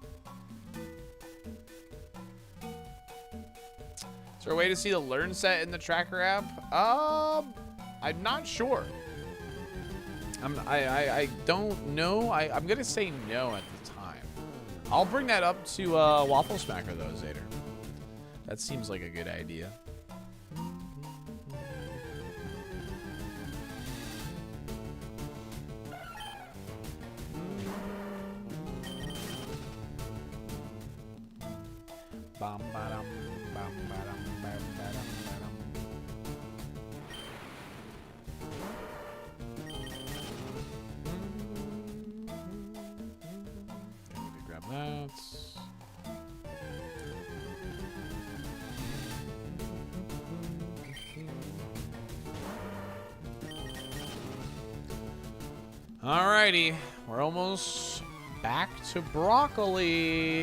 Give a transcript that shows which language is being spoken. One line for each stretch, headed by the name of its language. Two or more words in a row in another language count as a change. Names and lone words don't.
English: Is there a way to see the learn set in the tracker app? I'm not sure. I don't know. I'm gonna say no at the time. I'll bring that up to Waffle Smacker though, Zader. That seems like a good idea. Bam, ba-dum, bam, ba-dum, bam, ba-dum, ba-dum. Okay, we grab that. Alrighty, we're almost back to broccoli.